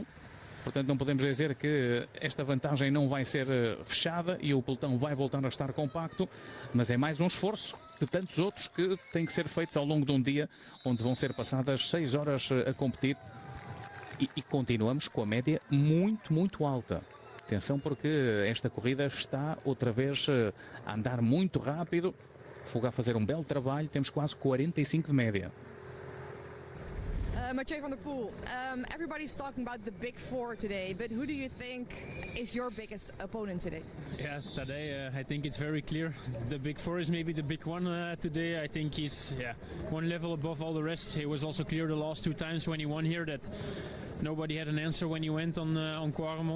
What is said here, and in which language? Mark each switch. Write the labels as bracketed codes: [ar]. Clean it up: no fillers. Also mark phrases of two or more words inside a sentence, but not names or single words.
[pt] Portanto, não podemos dizer que esta vantagem não vai ser fechada e o pelotão vai voltar a estar compacto, mas é mais um esforço de tantos outros que têm que ser feitos ao longo de um dia, onde vão ser passadas 6 horas a competir e continuamos com a média muito, muito alta. Atenção, porque esta corrida está outra vez a andar muito rápido, Fuga a fazer um belo trabalho, temos quase 45 de média. [en] Mathieu van der Poel, everybody's talking about the big four today, but who do you think is your biggest opponent today? Yeah, today I think it's very clear. The big four is maybe the big one today. I think he's one level above all the rest. It was also clear the last 2 times when he won here that nobody had an answer when he went on Quaremont.